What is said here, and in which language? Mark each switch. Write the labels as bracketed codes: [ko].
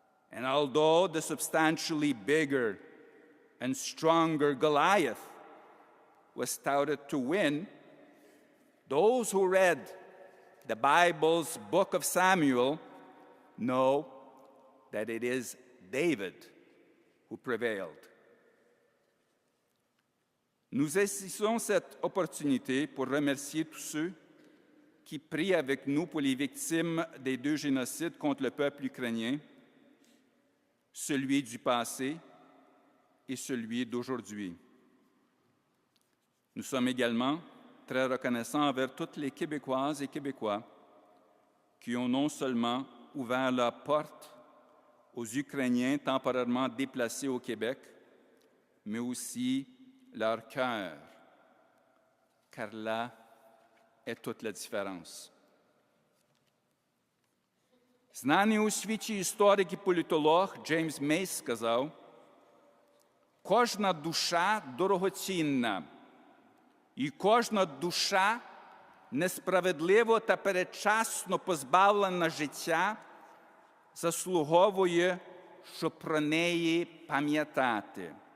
[en] And although the substantially bigger and stronger Goliath was touted to win, those who read the Bible's book of Samuel know that it is David who prevailed. [fr] Nous saisissons cette opportunité pour remercier tous ceux qui prient avec nous pour les victimes des 2 génocides contre le peuple ukrainien, celui du passé et celui d'aujourd'hui. Nous sommes également très reconnaissants envers toutes les Québécoises et Québécois qui ont non seulement ouvert la porte aux Ukrainiens temporairement déplacés au Québec, mais aussi leur cœur, car là est toute la différence. [uk] Знаний у світі історик і політолог Джеймс Мейс сказав: «Кожна душа дорогоцінна, і кожна душа несправедливо та передчасно позбавлена життя заслуговує, щоб про неї пам'ятати».